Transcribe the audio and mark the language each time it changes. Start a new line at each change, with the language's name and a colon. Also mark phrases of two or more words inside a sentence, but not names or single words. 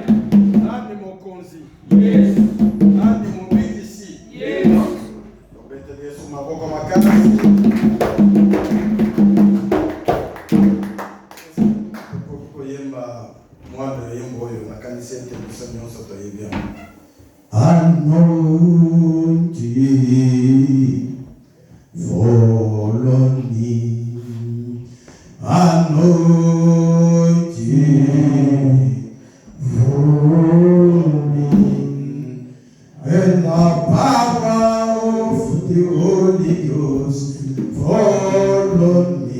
Lingala: Nani mokonzi. Yes. Nani mubikisi. Yes. Obete Yesu maboko makasi. Koyemba mwana yembo oyo nakanisi ete biso nyonso toyebi yango.
English: Anointing follow me. Anointing follow me. And the power of the Holy Ghost follow me.